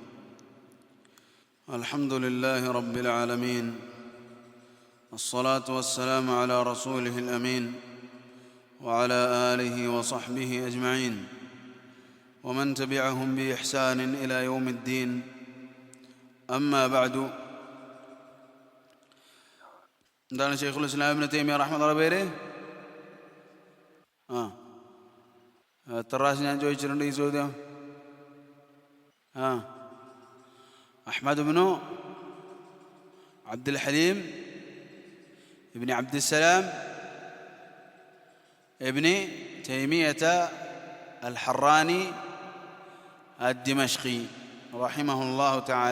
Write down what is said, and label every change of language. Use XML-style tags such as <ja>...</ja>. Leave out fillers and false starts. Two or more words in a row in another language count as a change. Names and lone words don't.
<ar>الحمد لله رب العالمين، الصلاة والسلام على رسوله الأمين وعلى آله وصحبه أجمعين ومن تبعهم بإحسان إلى يوم الدين. أما بعد.</ar> <ml>എന്താണ് ഷെയ്ഖുൽ ഇസ്ലാം ഇബ്നു തൈമിയ്യ റഹ്മത്തുള്ളാഹി പേര്? എത്ര പ്രാവശ്യം ഞാൻ ചോദിച്ചിട്ടുണ്ട് ഈ ചോദ്യം? അഹ്മദ് ഇബ്നു അബ്ദുൽ ഹലീം ഇബ്നു അബ്ദുസ്സലാം ഇബ്നു തൈമിയ്യത അൽ ഹറാനി അദ്ദിമഷ്ഖി</ml> <ar>رحمه الله تعالى.</ar>